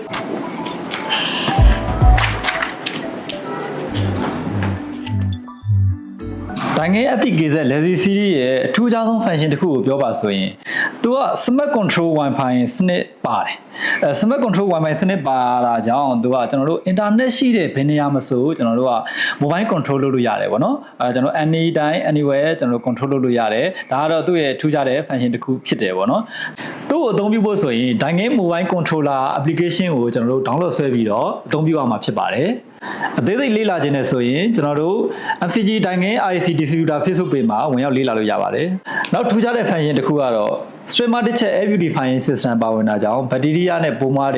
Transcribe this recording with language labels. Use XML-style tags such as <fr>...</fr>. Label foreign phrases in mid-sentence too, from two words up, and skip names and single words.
<my>Dangin FTKZ Luxury Series ရဲ့အထူးခြားဆုံး function တစ်ခု ကိုပြောပါဆိုရင်သူက Smart Control Wi-Fi စနစ်ပါတယ်Smart Control Wi-Fi စနစ်ပါတာကြောင့်သူကကျွန်တော်တို့ internet ရှိတဲ့ဘယ်နေရာမှာဆိုကျွန်တော်တို့က</my> <en>mobile control</en> <my>လုပ်လို့ရတယ်ပေါ့နော်ကျွန်တော်</my> <en>anytime anywhere</en> <my>ကျွန်တော်တို့ control လုပ်လို့ရတယ်ဒါကတော့သူ့ရဲ့ထူးခြားတဲ့ function တစ်ခုဖြစ်တယ်ပေါ့နော်သူ့ကိုအသုံးပြုဖို့ဆိုရင် Dangin Mobile Controller application ကိုကျွန်တော်တို့ download ဆွဲပြီးတော့အသုံးပြုရမှာဖြစ်ပါတယ်အသေးစိတ်လေ့လာခြင်းနဲ့ဆိုရင်ကျွန်တော်တို့ MCG Dangin IC Distributor Facebook page မှာဝင်ရောက်လေ့လာလို့ရပါတယ်နောက်ထူးခြားတဲ့ function တစ်ခုကတော့ Streamer Digital Air Purifying System ပါဝင်တာကြောင့်ဘက်တီးရီးယားနဲ့ပိုးမွား</my>